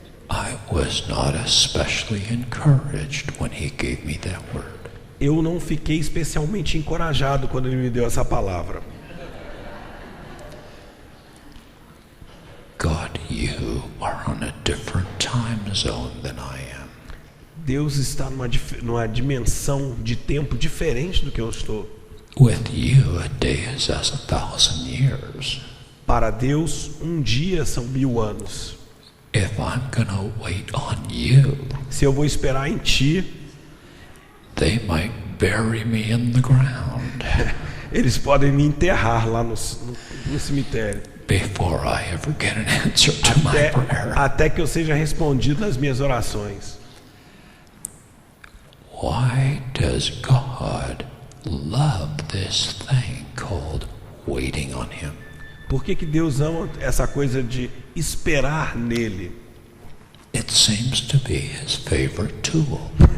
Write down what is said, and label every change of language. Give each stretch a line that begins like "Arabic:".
English: I was not especially encouraged when he gave me that word.
Portuguese: Eu não fiquei especialmente encorajado quando ele me deu essa palavra.
English: God, you are on a different time zone than I am.
Portuguese: Deus está numa dimensão de tempo diferente do que eu estou.
English: With you, a day is as 1,000 years.
Portuguese: Para Deus, um dia são 1000 anos.
English: If I'm gonna wait on you,
Portuguese: se eu vou esperar em ti,
English: they might bury me in the ground.
Portuguese: Eles podem me enterrar lá no cemitério.
English: Before I ever get an answer to my prayer.
Portuguese: Até que eu seja respondido nas minhas orações.
English: Why does God love this thing called waiting on him?
Portuguese: Por que Deus ama essa coisa de esperar nele?
English: It seems to be his favorite tool.